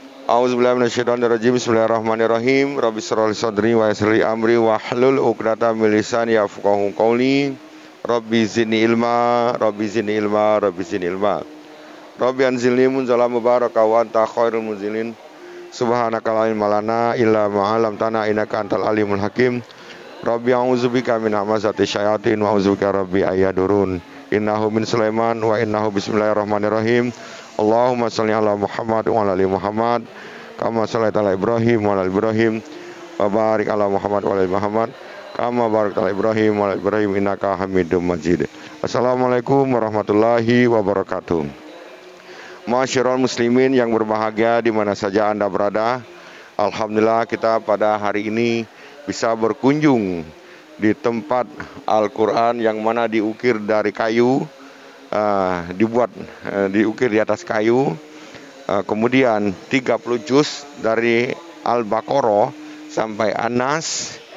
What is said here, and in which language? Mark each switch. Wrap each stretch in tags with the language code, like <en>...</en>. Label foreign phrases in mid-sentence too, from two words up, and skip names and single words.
<ar>أعوذ بالله من الشيطان الرجيم بسم الله الرحمن الرحيم رب اشرح لي صدري ويسر لي أمري واحلل عقدة من لساني يفقهوا قولي. رب زدني علما رب زدني علما رب زدني علما. رب أنزلني منزلا مباركا وأنت خير المنزلين. سبحانك لا علم لنا إلا ما علمتنا إنك أنت العليم الحكيم. رب أعوذ بك من همزات الشياطين وأعوذ بك رب أن يحضرون. إنه من سليمان وإنه بسم الله الرحمن الرحيم. اللهم صل على محمد وعلى آل محمد كما صليت على إبراهيم وعلى آل إبراهيم وبارك على محمد وعلى آل محمد كما باركت على إبراهيم وعلى آل إبراهيم إنك حميد مجيد. السلام عليكم ورحمة الله وبركاته. معاشر المسلمين</ar> <id>yang berbahagia di mana saja Anda berada, alhamdulillah kita pada hari ini bisa berkunjung di tempat Al-Quran yang mana diukir dari kayu, diukir di atas kayu, kemudian 30 juz dari Al-Baqarah sampai An-Nas,</id>